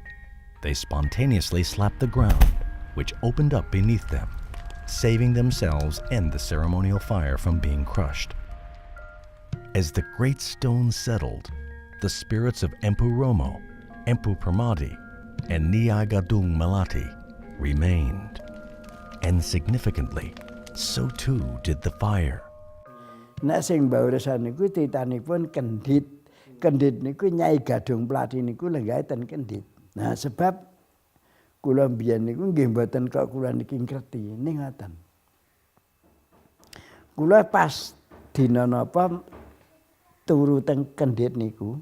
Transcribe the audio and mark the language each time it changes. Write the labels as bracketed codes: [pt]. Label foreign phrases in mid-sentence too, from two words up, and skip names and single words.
[en] They spontaneously slapped the ground, which opened up beneath them, saving themselves and the ceremonial fire from being crushed. As the great stone settled, the spirits of Empu Romo, Empu Permadi, and Niagadung Melati remained. And significantly, so too did the fire. [jv] Nek sing bauresan niku titanipun kendhit. Kendhit niku Nyai Gadung Melati niku lenggah ten kendhit. Nah, sebab kula mbiyen niku nggih mboten kok kula niki ngerti ning ngoten. Kula pas dina napa turu teng kendhit niku.